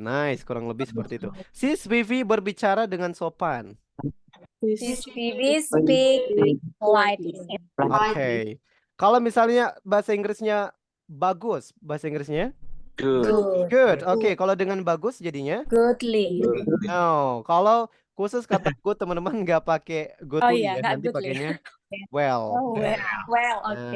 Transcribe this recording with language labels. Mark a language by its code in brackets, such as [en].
[id] Nice, kurang lebih seperti itu. Sis Vivi berbicara dengan sopan. [en] Sis Phoebe speak politely. [id] Oke. Kalau misalnya bahasa Inggrisnya bagus, bahasa Inggrisnya [en] Good. good. [id] Oke, kalau dengan bagus jadinya [en] Goodly. [id] no. Kalau khusus kata good teman-teman nggak pakai goodly iya, ya, nanti [en] goodly. [id] pakainya well. [en] Well, oke.